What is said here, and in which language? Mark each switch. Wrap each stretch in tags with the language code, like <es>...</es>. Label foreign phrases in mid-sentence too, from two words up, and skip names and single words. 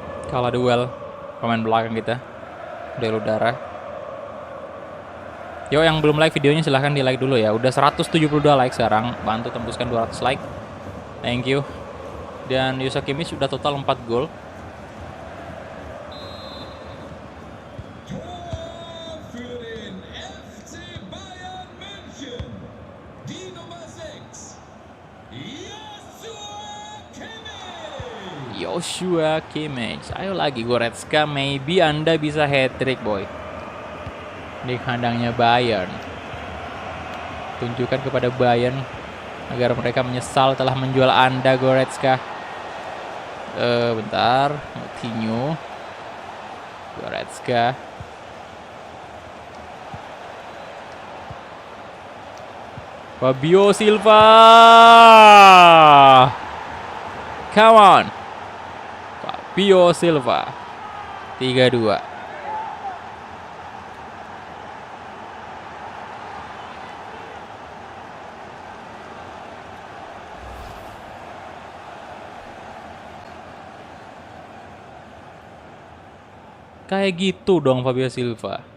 <id>Kalah duel pemain belakang kita. Duel udara. Yo, yang belum like videonya silahkan di like dulu ya. Udah 172 like sekarang. Bantu tembuskan 200 like.</id> <en>Thank you.</en> <id>Dan Joshua Kimmich sudah total 4 gol.</id> <de>Tor für den FC Bayern München. Die Nummer 6. Joshua Kimmich.</de> <id>Ayo lagi Goretzka, maybe Anda bisa</id> <en>hat-trick boy.</en> <id>Di kandangnya Bayern. Tunjukkan kepada Bayern agar mereka menyesal telah menjual Anda Goretzka. Bentar, Coutinho. Goretzka. Fabio Silva.</id> <en>Come on. Fabio Silva. 3-2.</en> <id>Kayak gitu dong Fabio Silva.</id>